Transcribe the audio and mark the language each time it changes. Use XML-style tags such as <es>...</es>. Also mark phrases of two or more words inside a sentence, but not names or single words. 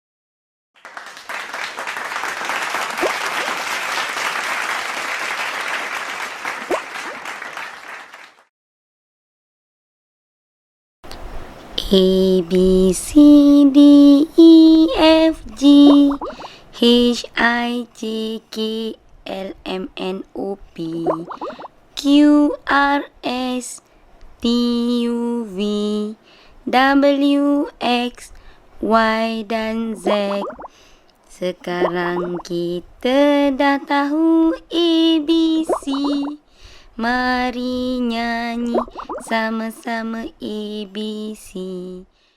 <en>A, B, C, D, E, F, G, H, I, J, K, L, M, N, O, P, Q, R, S, T, U, V, W, X, Y,</en> <ms>dan Z. Sekarang kita dah tahu ABC. Mari nyanyi sama-sama ABC.</ms>